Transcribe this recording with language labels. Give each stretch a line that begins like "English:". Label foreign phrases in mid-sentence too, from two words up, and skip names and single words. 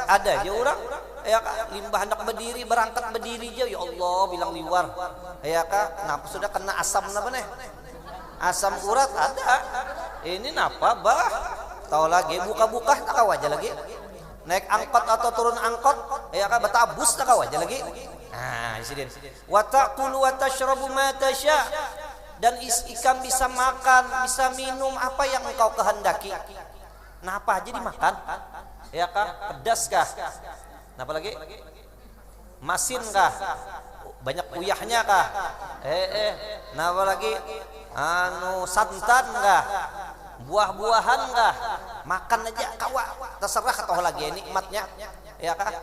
Banjar: Ada aja orang ya kan, limbah hendak berdiri, berangkat berdiri aja, ya Allah bilang liwar ya kan. Kenapa sudah kena asam napa nih, asam urat ada. Ini napa bah, tahu lagi buka-buka tak kawa aja lagi, naik angkot atau turun angkot ya kan, betabus tak kawa aja lagi. Nah disini
Arabic: wa taqulu wa tashrabu ma tasha',
Banjar: dan ikam bisa makan bisa minum apa yang engkau kehendaki. Nah apa aja dimakan ya kan, pedas kah, napa lagi, masin kah, banyak uyahnya kah, napa lagi, santan kah, buah-buahan kah, makan aja kawa, terserah kata lagi nikmatnya ya kah.